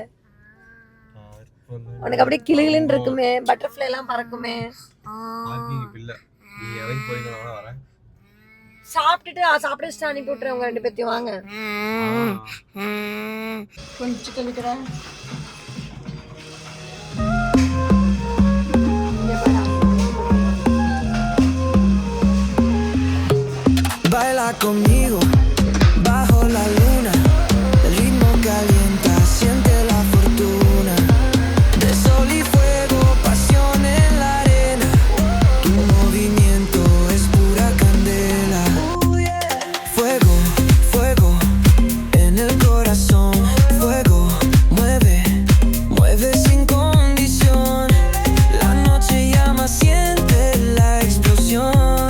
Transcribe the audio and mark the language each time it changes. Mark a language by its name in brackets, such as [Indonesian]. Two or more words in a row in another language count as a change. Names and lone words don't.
[Tamil] உனக்கு அப்படியே கிளிகிளின்னு இருக்குமே, பட்டர்ஃப்ளை எல்லாம் பறக்குமே. சாப்பிட்டுட்டு சாப்பிட்டு அனுப்பி விட்டுறேன் உங்க 2 பேர்த்தையும். வாங்க கொஞ்சம் கழிக்கிறேன். [Spanish] Baila conmigo bajo la luna, el ritmo calienta, siente la fortuna, de sol y fuego, pasión en la arena, tu movimiento es pura candela, fuego, fuego en el corazón, fuego, mueve, mueve sin condición, la noche llama, siente la explosión.